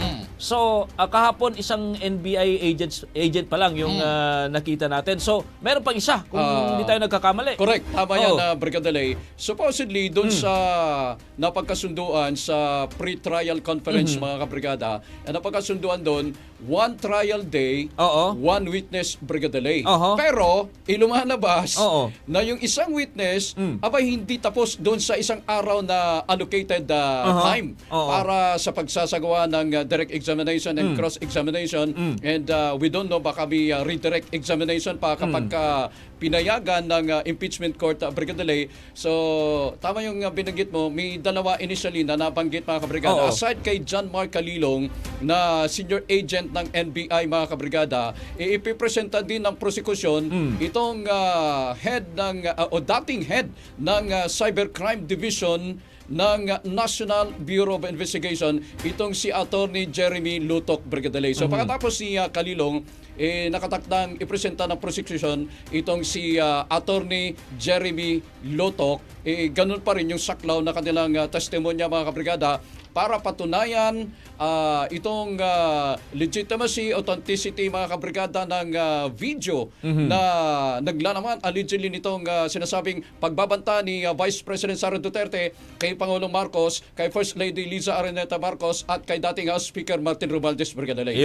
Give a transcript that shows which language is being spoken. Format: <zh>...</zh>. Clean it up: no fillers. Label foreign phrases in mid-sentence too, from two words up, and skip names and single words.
<tl>So, kahapon isang NBI agent pa lang yung nakita natin. So, meron pang isa kung hindi tayo nagkakamali. Correct. Tama yan, Brigada Lay. Supposedly, doon sa napagkasunduan sa</tl> <en>pre-trial conference,</en> <tl>mga kabrigada, napagkasunduan doon,</tl> <en>one trial day, one witness,</en> <tl>Brigada Lay. Pero, lumalabas na yung isang witness, abay hindi tapos doon sa isang araw na</tl> <en>allocated time</en> <tl>para sa pagsasagawa ng</tl> <en>direct examination and cross-examination. And we don't know,</en> <tl>baka may</tl> <en>redirect examination</en> <tl>pa kapag pinayagan ng</tl> <en>impeachment court,</en> <tl>Brigada Lay. So, tama yung binanggit mo, may dalawa initially na nabanggit, mga kabrigada. Aside kay John Mark Calilong na</tl> <en>senior agent</en> <tl>ng NBI, mga kabrigada, ipipresenta din ng prosecution itong head ng o dating head ng Cybercrime Division ng National Bureau of Investigation, itong si Attorney Jeremy Lutok, Brigada Lay. So pagkatapos si Calilong, nakatakdang ipresenta ng prosecution itong si Attorney Jeremy Lutok, ganun pa rin yung saklaw na kanilang testimonya, mga kabrigada, para patunayan itong</tl> <en>legitimacy, authenticity,</en> <tl>mga kabrigada, ng video na naglalaman allegedly nitong sinasabing pagbabanta ni Vice President Sara Duterte kay Pangulong Marcos, kay First Lady Liza Araneta Marcos at kay dating House Speaker Martin Romualdez, Brigada Lay.</tl>